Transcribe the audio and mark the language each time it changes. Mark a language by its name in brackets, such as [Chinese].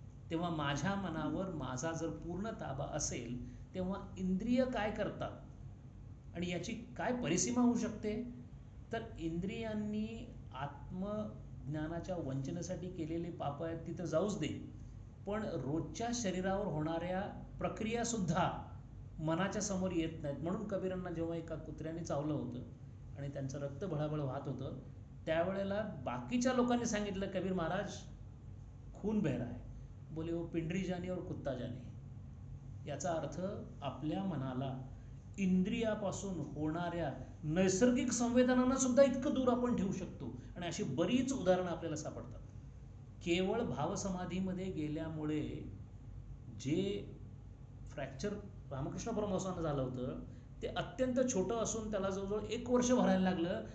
[Marathi] तेव्हा माझ्या मनावर माझा जर पूर्ण ताबा असेल तेव्हा इंद्रिय काय करतात आणि याची काय परिसीमा होऊ शकते, तर इंद्रियांनी आत्मज्ञानाच्या वंचनेसाठी केलेली पापं आहेत तिथं जाऊच दे, पण रोजच्या शरीरावर होणाऱ्या प्रक्रियासुद्धा मनाच्या समोर येत नाहीत. म्हणून कबीरांना जेव्हा एका कुत्र्याने चावलं होतं आणि त्यांचं रक्त भळाभळ वाहत होतं त्यावेळेला बाकीच्या लोकांनी सांगितलं, [Hindi] कबीर महाराज खून बह रहा है. बोले वो पिंडरी जाने और कुत्ता जाने. [Marathi] याचा अर्थ आपल्या मनाला इंद्रियापासून होणाऱ्या नैसर्गिक संवेदनांना सुद्धा इतकं दूर आपण ठेवू शकतो. आणि अशी बरीच उदाहरणं आपल्याला सापडतात. केवळ भावसमाधीमध्ये गेल्यामुळे जे फ्रॅक्चर रामकृष्ण परमहंसांना झालं होतं ते अत्यंत छोटं असून त्याला जवळजवळ 1 वर्ष भरायला लागलं.